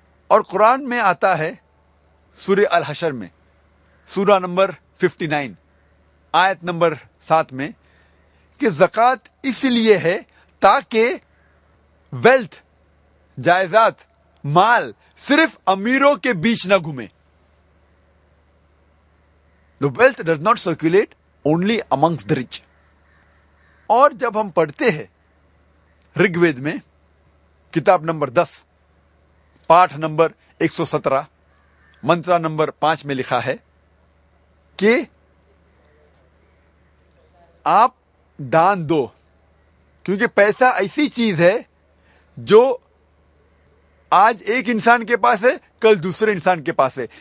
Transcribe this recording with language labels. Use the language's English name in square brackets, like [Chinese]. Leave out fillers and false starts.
[Hindi] और कुरान में आता है सूरह अल हशर में सूरा नंबर 59 आयत नंबर 7 में कि ज़कात इसलिए है ताकि वेल्थ, जायदाद, माल सिर्फ अमीरों के बीच न घूमे। [English] The wealth does not circulate only amongst the rich. [Hindi] और जब हम पढ़ते हैं ऋग्वेद में किताब नंबर 10 पाठ नंबर 117 मंत्रा नंबर 5 में लिखा है कि आप दान दो, क्योंकि पैसा ऐसी चीज है जो आज एक इंसान के पास है, कल दूसरे इंसान के पास है।